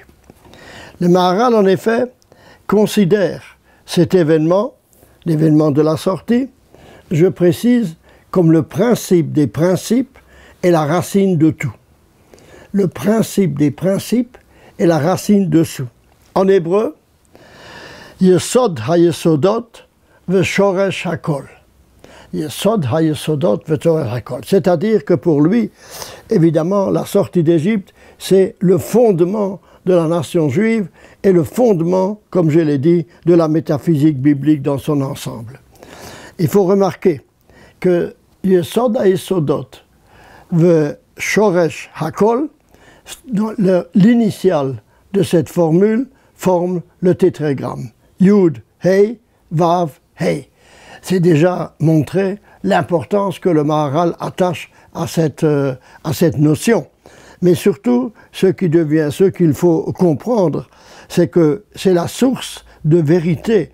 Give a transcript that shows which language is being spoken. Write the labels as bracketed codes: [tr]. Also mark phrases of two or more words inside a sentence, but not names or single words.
[fr] Le Maharal, en effet, considère cet événement, l'événement de la sortie, je précise, comme le principe des principes et la racine de tout. Le principe des principes est la racine de tout. En hébreu, [he] יסוד היסודות ושורש הכל. יסוד היסודות ושורש הכל. [fr] C'est-à-dire que pour lui, évidemment, la sortie d'Égypte, c'est le fondement de la nation juive et le fondement, comme je l'ai dit, de la métaphysique biblique dans son ensemble. Il faut remarquer que [he] יסוד היסודות ושורש הכל, [fr] l'initiale de cette formule forme le tétragramme. [he] יוד, הא, וו, הא. [fr] C'est déjà montré l'importance que le Maharal attache à cette notion. Mais surtout, ce qu'il faut comprendre, c'est que c'est la source de vérité.